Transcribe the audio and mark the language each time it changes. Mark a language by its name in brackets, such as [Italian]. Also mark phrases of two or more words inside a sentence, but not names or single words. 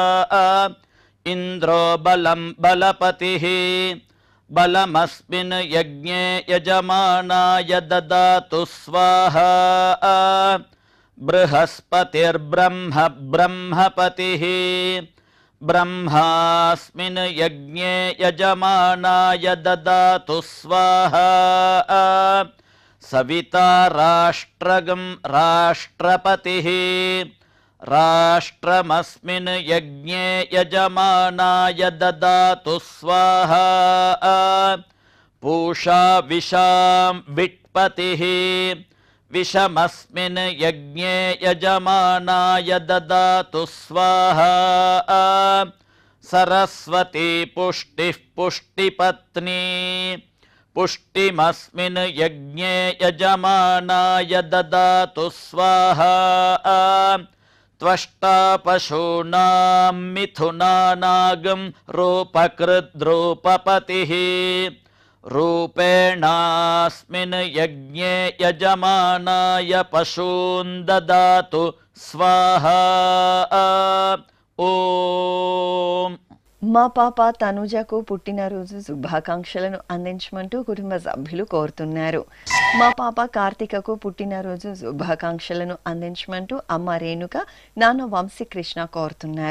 [Sanskrit] ఇంద్రో బలం బలపతిః బలమస్మిన్ యజ్ఞే యజమానాయ దదాతు స్వాహా బృహస్పతిర్బ్రహ్మ బ్రహ్మపతిః బ్రహ్మాస్మిన్ యజ్ఞే యజమానాయ దదాతు స్వాహా సవితా రాష్ట్రగం రాష్ట్రపతిః రాష్ట్రమస్మిన్ యజ్ఞే యజమానాయ దదాతు స్వాహా पूषा विशां विट्पतिः विषमस्मिन् यज्ञे यजमानाय ददातु स्वाहा सरस्वती पुष्टिः पुष्टिपत्नी पुष्टिमस्मिन् यज्ञे यजमानाय ददातु स्वाहा त्वष्टा पशूनां मिथुनानागं रूपकृद्रूपपतिः रूपेणास्मिन् यज्ञे यजमानाय पशून् ददातु स्वाहा ఓం. [Telugu] మా పాప తనుజకు పుట్టినరోజు శుభాకాంక్షలను అందించమంటూ కుటుంబ సభ్యులు కోరుతున్నారు. మా పాప కార్తికకు పుట్టినరోజు శుభాకాంక్షలను అందించమంటూ అమ్మ రేణుక, నాన్న వంశీకృష్ణ కోరుతున్నారు.